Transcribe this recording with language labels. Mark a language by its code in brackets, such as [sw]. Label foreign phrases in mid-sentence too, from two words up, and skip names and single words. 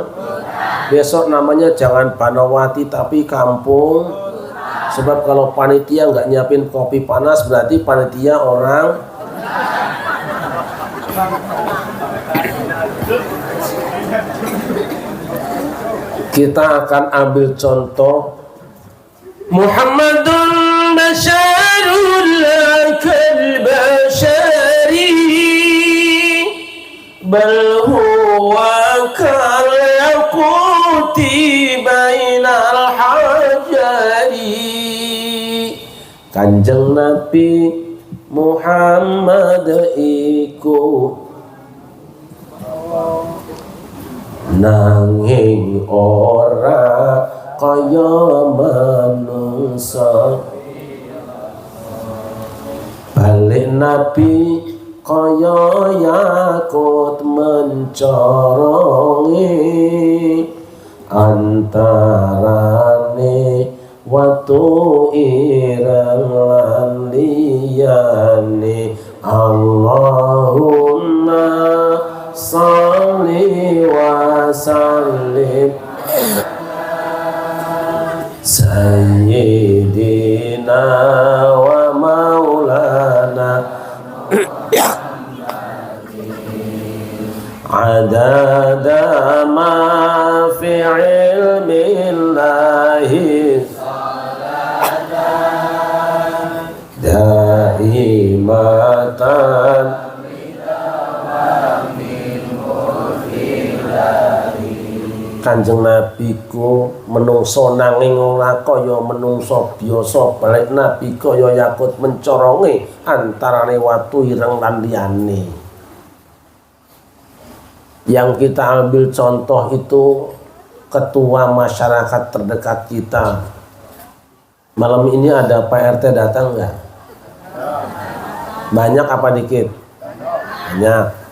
[id] Besok namanya jangan Banowati tapi kampung. Sebab kalau panitia nggak nyiapin kopi panas, berarti panitia orang. Kita akan ambil contoh [ar] محمد بشر كالبشر بل هو كالياقوت بين الحجر. [jv] Kanjeng Nabi Muhammad iku nanging ora kaya manungsa. Balik Nabi kaya yakut mencorongi antarane watu ireng lan liyane. [ar] اللهم صل وسلم سيدنا ومولانا عدد ما في علم الله دائمة. [jv] Kanjeng Nabi ku menungso nanging ora kaya menungso biasa. Balik Nabi kaya yakut mencoronge antarane watu ireng lan liyane. [id] Yang kita ambil contoh itu ketua masyarakat terdekat kita. Malam ini ada Pak RT datang nggak? Banyak apa dikit? Banyak.